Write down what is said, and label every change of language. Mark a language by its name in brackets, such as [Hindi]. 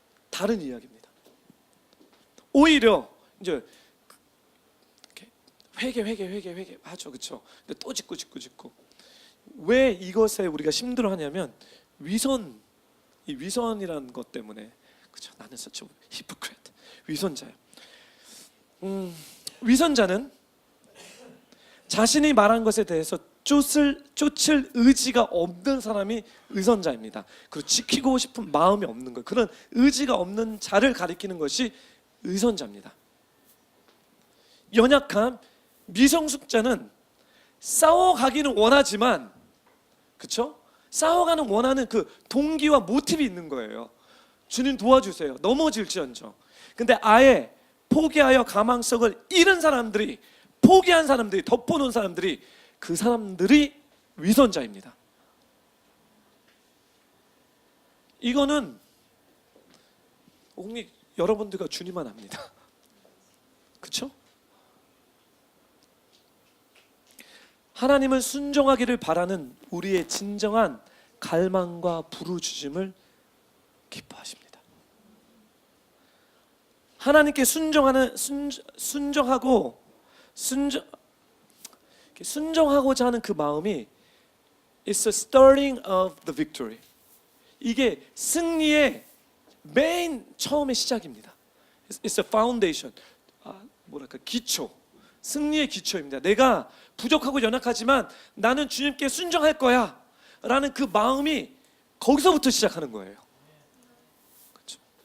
[Korean] 다른 이야기입니다. 오히려 이제 회개 하죠, 그렇죠? 근데 또 짓고 왜 이것에 우리가 힘들어하냐면 이 위선이라는 것 때문에. 그렇죠? 나는 [English] such a hypocrite, [Korean] 위선자예요. 위선자는 자신이 말한 것에 대해서 쫓을 의지가 없는 사람이 위선자입니다. 그리고 지키고 싶은 마음이 없는 것, 그런 의지가 없는 자를 가리키는 것이 위선자입니다. 연약함, 미성숙자는 싸워가기는 원하지만, 그렇죠? 싸워가는 원하는 그 동기와 모티브이 있는 거예요. 주님 도와주세요, 넘어질지언정. 근데 아예 포기하여 가망성을 잃은 사람들이, 포기한 사람들이, 덮어놓은 사람들이, 그 사람들이 위선자입니다. 이거는 오직 여러분들과 주님만 압니다. 그렇죠? 하나님은 순종하기를 바라는 우리의 진정한 갈망과 부르짖음을 기뻐하십니다. 하나님께 순종하고자 하는 그 마음이 [English] It's a starting of the victory. [Korean] 이게 승리의 처음의 시작입니다. [English] It's a foundation. [Korean] 기초. 승리의 기초입니다. 내가 부족하고 연약하지만 나는 주님께 순종할 거야 라는 그 마음이 거기서부터 시작하는 거예요. 그렇죠?